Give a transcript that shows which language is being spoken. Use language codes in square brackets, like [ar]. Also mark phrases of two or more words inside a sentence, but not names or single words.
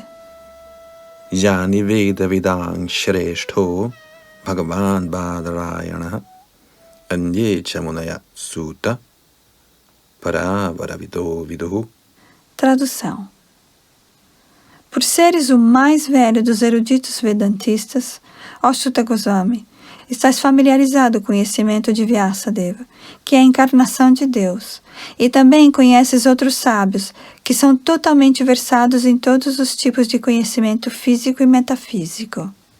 [sa] यानि वेदविदां श्रेष्ठो भगवान् बादरायणः अन्ये च मुनयः सूत परावरविदो विदुः. [pt] Tradução. Por seres o mais velho dos eruditos vedantistas, ó Suta Goswami, estás familiarizado com o conhecimento de Vyasadeva, que é a encarnação de Deus, e também conheces outros sábios, que são totalmente versados em todos os tipos de conhecimento físico e metafísico.